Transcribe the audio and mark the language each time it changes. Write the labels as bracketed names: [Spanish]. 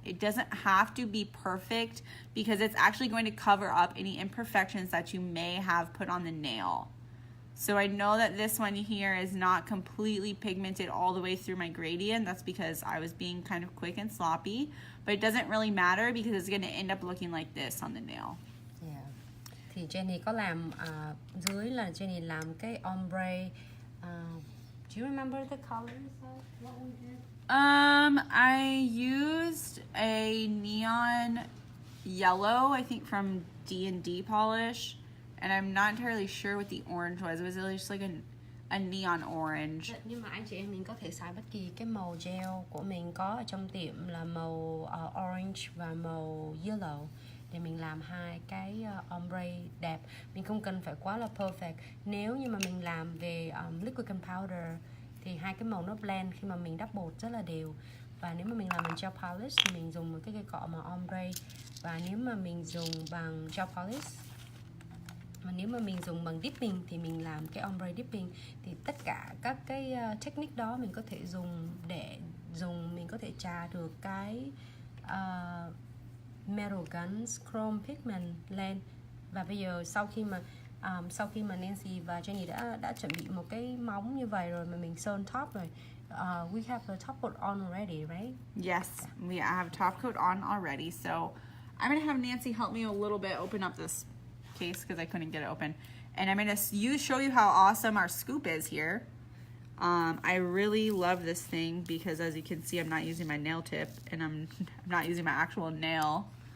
[English] It doesn't have to be perfect because it's actually going to cover up any imperfections that you may have put on the nail. So I know that this one here is not completely pigmented all the way through my gradient. That's because I was being kind of quick and sloppy. But it doesn't really matter because it's going to end up looking like this on the nail. Yeah. [Vietnamese] Thì Jenny có làm dưới là Jenny làm cái ombre. [English] Do you remember the colors of what we did? I used a neon yellow, I think from D&D polish. And I'm not entirely sure what the orange was. It was just like a neon orange. [Vietnamese] Nhưng mà anh chị em mình có thể xài bất kỳ cái màu gel của mình có ở trong tiệm là màu orange và màu yellow để mình làm hai cái ombre đẹp. Mình không cần phải quá là perfect. Nếu như mà mình làm về liquid and powder thì hai cái màu nó blend khi mà mình đắp bột rất là đều. Và nếu mà mình làm bằng gel polish thì mình dùng một cái cây cọ màu ombre. Và nếu mà mình dùng bằng gel polish, mà nếu mà mình dùng bằng dipping thì mình làm cái ombre dipping. Thì tất cả các cái technique đó mình có thể dùng để mình có thể trà được cái metal guns chrome pigment lên. Và bây giờ sau khi mà Nancy và Jenny đã chuẩn bị một cái móng như vậy rồi mà mình sơn top rồi, [English] we have the top coat on already, right? Yes, we have top coat on already. So I'm gonna have Nancy help me a little bit open up this case because I couldn't get it open, and I'm gonna show you how awesome our scoop is here. I really love this thing because, as you can see, I'm not using my nail tip and I'm not using my actual nail.